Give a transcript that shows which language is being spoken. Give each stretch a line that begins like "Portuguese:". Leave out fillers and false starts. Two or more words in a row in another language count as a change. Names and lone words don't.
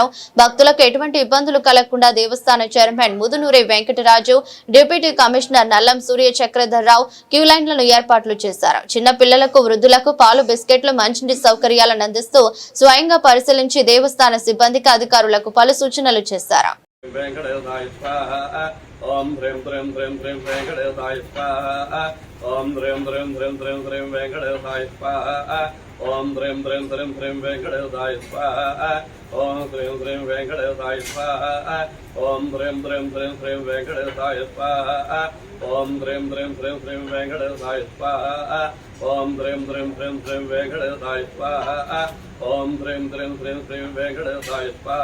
Telugu: భక్తులకు ఎటువంటి ఇబ్బందులు కలగకుండా దేవస్థాన చైర్మన్ ముదునూరి వెంకటరాజు, డిప్యూటీ కమిషనర్ నల్లం సూర్య చక్రధర్రావు క్యూ లైన్లను ఏర్పాట్లు చేశారు. చిన్న పిల్లలకు, వృద్ధులకు పాలు, బిస్కెట్లు, మంచినీటి సౌకర్యాలను అందిస్తూ స్వయంగా పరిశీలించి దేవస్థాన సిబ్బందికి, అధికారులకు పలు సూచనలు చేశారు.
Sanskrit: ఓం హ్రీం హ్రీం హ్రీం హ్రీం వెంకటేశాయ స్వాహా. ఓం హ్రీం హ్రీం హ్రీం హ్రీం హ్రీం వెంకటేశాయ స్వాహా. ఓం హ్రీం హ్రీం హ్రీం హ్రీం వెంకటేశాయ స్వాహా. ఓం హ్రీం హ్రీం వెంకటేశాయ స్వాహా. ఓం హ్రీం హ్రీం హ్రీం హ్రీం వెంకటేశాయ స్వాహా. ఓం హ్రీం హ్రీం హ్రీం హ్రీం వెంకటేశాయ స్వాహా. ఓం హ్రీం హ్రీం హ్రీం హ్రీం వెంకటేశాయ స్వాహా. ఓం హ్రీం హ్రీం హ్రీం హ్రీం వెంకటేశాయ స్వాహా.